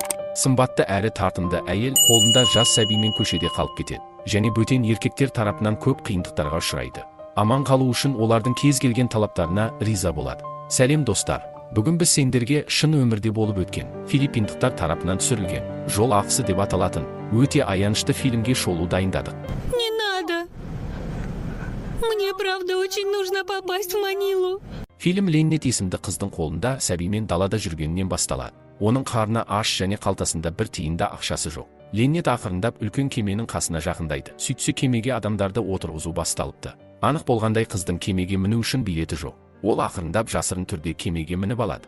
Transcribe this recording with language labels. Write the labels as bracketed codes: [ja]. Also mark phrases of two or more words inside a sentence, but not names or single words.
[kk] Сымбатты әрі тартымды әйел қолында жас сәбимен көшеде қалып кетеді, және бөтен еркектер тарапынан көп қиындықтарға ұшырайды. Аман қалу үшін олардың кез келген талаптарына риза болады. Сәлем достар, бүгін біз сендерге шын өмірде болып өткен, филиппиндықтар тарапынан түсірілген «Жол ақысы» деп аталатын өте аянышты фильмге шолу дайындадық. [ru] Не надо. Мне правда очень нужно попасть в Манилу. [kk] Фильм Леннет есімді қыздың қолында сәбимен далада жүргенінен басталады. Оның қарны аш және қалтасында бір тиында ақшасы жоқ. Леннет ақырындап үлкен кеменің қасына жақындайды. Сөйтсе кемеге адамдарды отырғызу басталыпты. Анық болғандай қыздың кемеге міну үшін билеті жоқ. Ол ақырындап жасырын түрде кемеге мініп алады.